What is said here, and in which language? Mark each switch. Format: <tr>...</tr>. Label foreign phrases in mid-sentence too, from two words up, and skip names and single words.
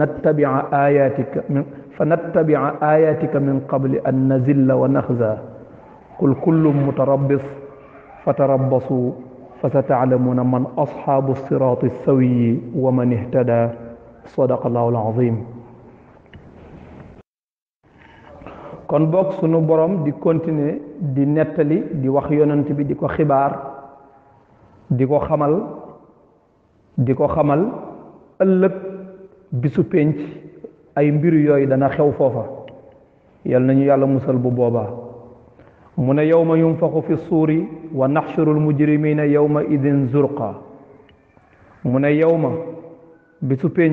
<ar>فنتبع آياتك من قبل أن نزل ونخزى قل كل متربص فتربصوا فستعلمون من أصحاب الصراط السوي ومن اهتدى صدق الله العظيم</ar> <wo>kon bok sunu borom di continuer di netali di wax yonent bi di ko</wo> <ar>xibaar di ko</ar> <wo>xamal ëllëg bisu penc ay mbir yooyu dana xew foofa yal nañu yàlla musal bu boobaa mu ne</wo> <ar>يوم ينفخ في الصور ونحشر المجرمين يومئذ زرقا</ar> <wo>mu ne yawma bisu penc</wo>